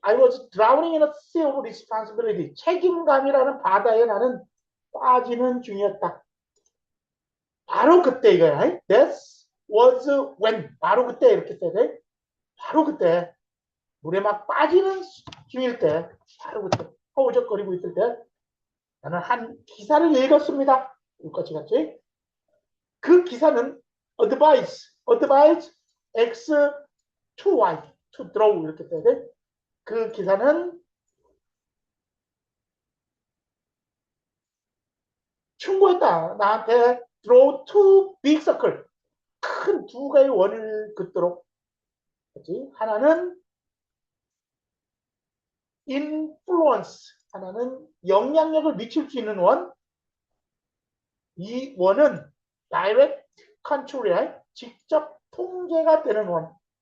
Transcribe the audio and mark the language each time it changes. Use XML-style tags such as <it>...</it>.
<en>I was drowning in a sea of responsibility.</en> <ko>책임감이라는 바다에 나는 빠지는 중이었다. 바로 그때 이거야.</ko> <en>That was when.</en> <ko>바로 그때 이렇게 써야 돼. 바로 그때. 물에 막 빠지는 중일 때. 바로 그때. 허우적거리고 있을 때. 나는 한 기사를 읽었습니다. 여기까지 갔지? 그 기사는</ko> <en>advise X to Y, to draw</en> <ko>이렇게 써야 돼. 그 기사는 충고했다.</ko> <en>나한테 draw two big circle.</en> <ko>큰 두 개의 원을 긋도록. 그치? 하나는 influence. 하나는 영향력을 미칠 수 있는 원. 이 원은</ko> <en>direct control</en> <ko>이야. 직접 통제가 되는 원.</ko>